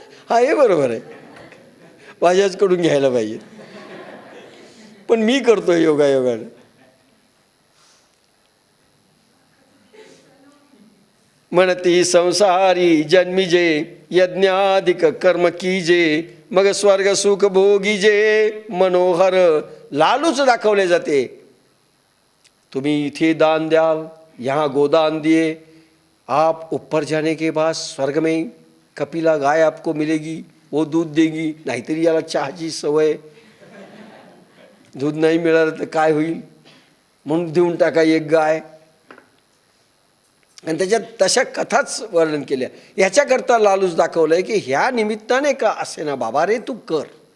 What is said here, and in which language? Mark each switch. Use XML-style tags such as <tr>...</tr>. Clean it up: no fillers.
<mr>हा हे बरोबर आहे, माझ्याचकडून घ्यायला पाहिजे, पण मी करतो योगायोगाने. म्हणती संसारी जन्मीजे यज्ञाधिक कर्म कीजे मग स्वर्ग सुख भोगीजे मनोहर. लालूच दाखवले जाते. तुम्ही इथे दान द्याल,</mr> <hi>यहाँ गोदान दिए, आप ऊपर जाने के बाद स्वर्ग में कपिला गाय आपको मिलेगी, वो दूध देगी.</hi> <mr>नाहीतरी याला चहाची सवय, दूध नाही मिळालं तर काय होईल म्हणून देऊन टाका एक गाय. आणि त्याच्यात तशा कथाच वर्णन केल्या. ह्याच्याकरता लालूच दाखवलंय की ह्या निमित्ताने का असे ना बाबा रे तू कर.</mr>